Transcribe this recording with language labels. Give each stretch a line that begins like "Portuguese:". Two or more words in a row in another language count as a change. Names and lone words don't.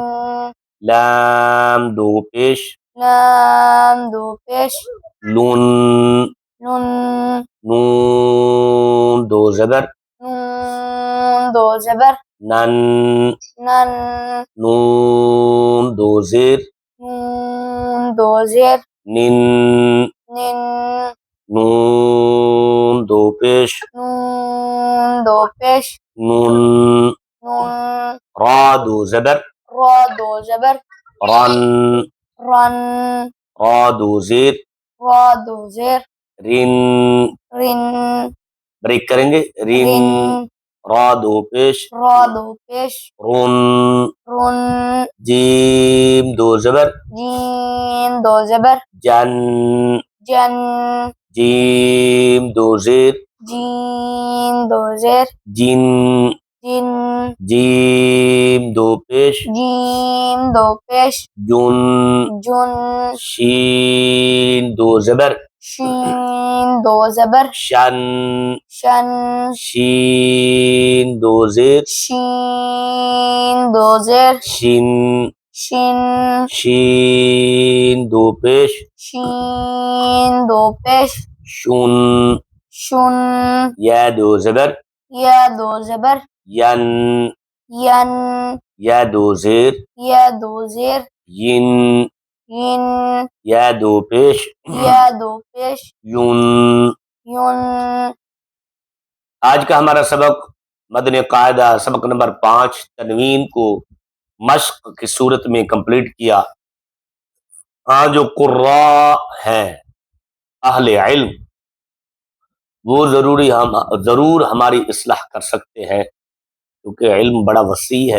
Urdu: لام دو پیش لام دو پیش لن. نون نون دو زبر نون دو زبر نن، نن نون دو زیر نون دو زیر نن، نن نون دو پیش نون دو پیش نون. نون را دو زبر را دو زبر رن، رن را دو زیر را دو زیر رن. رن بریک کریں گے رن. رن را دو پیش را دو پیش رن. رن جیم دو زبر جیم دو زبر جن، جن جیم دو زیر جیم دو زیر جن. جن جیم دو پیش جیم دو پیش جن. جن شین دو زبر شین دو زبر شن، شن شین دو زیر شین دو زیر شن. شین شین دو پیش شین دو پیش شن. شن یا دو زبر یا دو زبر ین، ین یا دو زیر یا دو زیر ین، ین یا دو پیش یا دو پیش یون. یون. آج کا ہمارا سبق مدنی قاعدہ سبق نمبر 5 تنوین کو مشق کی صورت میں کمپلیٹ کیا. ہاں جو قراء ہیں اہل علم وہ ضرور ہماری اصلاح کر سکتے ہیں، کیونکہ علم بڑا وسیع ہے.